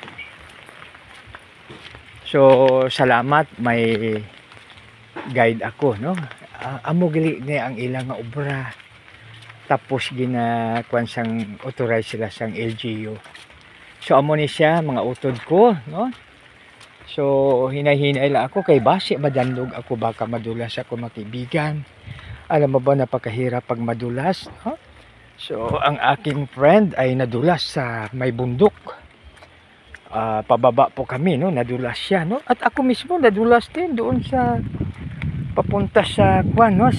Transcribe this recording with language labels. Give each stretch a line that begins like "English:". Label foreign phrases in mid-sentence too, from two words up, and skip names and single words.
Hiligaynon: So salamat may guide ako, no? Amo gali ni ang ilang nga obra. Tapos ginakuan sang authorize sila sang LGU. So amo ni siya mga utod ko, no? So hinay-hinay lang ako kay base madanlog ako baka madulas ako makibigan.
Filipino: Alam mo ba napakahirap pag madulas, no? So ang aking friend ay nadulas sa may bundok. Pababa po kami, no? Nadulas siya, no? At ako mismo nadulas din doon sa papunta sa kuan, no?